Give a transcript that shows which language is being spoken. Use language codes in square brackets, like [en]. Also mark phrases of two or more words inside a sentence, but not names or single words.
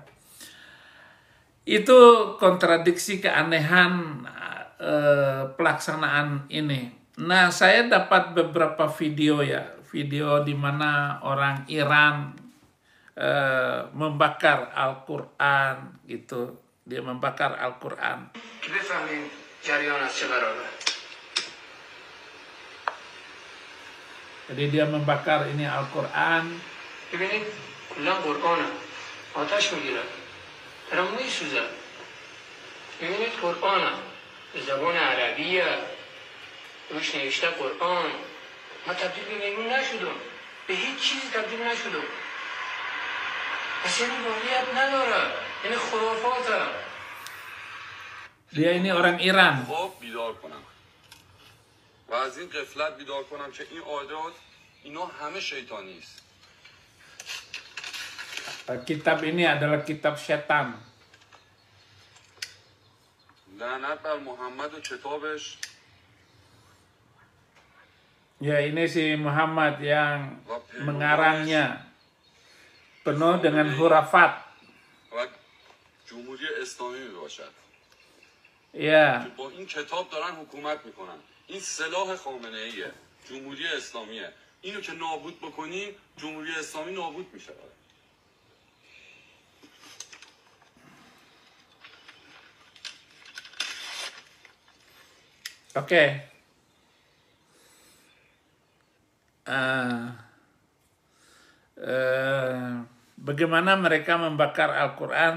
[id] Itu kontradiksi keanehan pelaksanaan ini. Nah, saya dapat beberapa video di mana orang Iran membakar Al-Quran gitu. Dia membakar Al-Quran. [fa] که بفهمیم جریان از چه قراره. [id] Jadi dia membakar ini Al-Quran. [fa] ببینید کلا قرآن آتش میگیره برام میسوزه. ببینید قرآن زبان عربیه روش نوشته قرآن. ما تبدیل به میمون نشدم، به هیچ چیز تبدیل نشدم. اصلا واقعیت نداره، این خرافاته. [id] Dia ini orang Iran. [fa] خواب بیدار کنم و از این غفلت بیدار کنم که این عادات اینا همه شیطانی است. [id] Kitab ini adalah kitab setan. [fa] لعنت بر محمد و کتابش [id] Ya, ini si Muhammad yang mengarangnya penuh dengan hurafat. [fa] و جمهوری اسلامی می باشد [id] Ya, [fa] که با این کتاب دارن حکومت میکنن. این سلاح خامنه ایه، جمهوری اسلامیه. اینو که نابود بکنیم جمهوری اسلامی نابود میشه. [id] oke. Bagaimana mereka membakar Al-Quran?